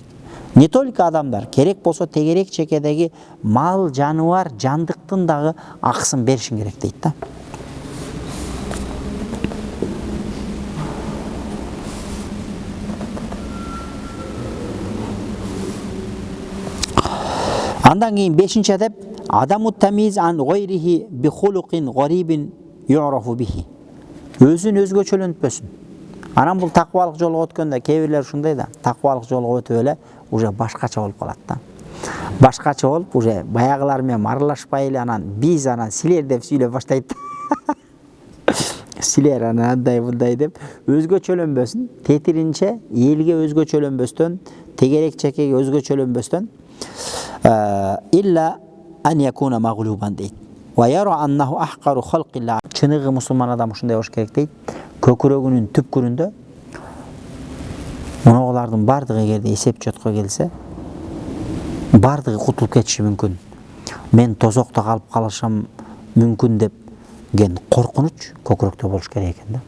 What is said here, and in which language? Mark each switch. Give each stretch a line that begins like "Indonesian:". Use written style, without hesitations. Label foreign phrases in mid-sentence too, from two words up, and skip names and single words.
Russian: Не только
Kyrgyz: адамдар, керек болсо тегерек чекедеги мал, жаныбар, жандыктын дагы акысын беришиң керек дейт да. Андан кийин 5-нчи адеп
Arabic: عدم تميزه عن غيره بخلق غريب يعرف به.
Kyrgyz: Өзүн өзгөчөлөнтпөсүн. Анан бул такыбалык жолго өткөндө кээ бирлер ушундай да, такыбалык жолго өтүп эле уже башкача болуп калат да. Башкача болуп, уже баягылар менен аралашпай эле анан биз анан силер деп сүйлөп баштайт. Силер анан андай мындай деп өзгөчөлөнбөсүн, тетиринче элге өзгөчөлөнбөстөн, тегерек чекеге өзгөчөлөнбөстөн
Arabic: إلا أن يكون مغلوبا
Kyrgyz: дейт.
Arabic: ويرى أنه أحقر خلق الله.
Kyrgyz: Чыныгы мусулман адам ушундай болуш керек дейт. Көкүрөгүнүн түпкүрүндө мунулардын бардыгы эгерде эсеп чотко келсе, бардыгы кутулуп кетиши мүмкүн. Мен тозокто калып калышым мүмкүн деп ген коркунуч көкүрөктө болуш керек экен да.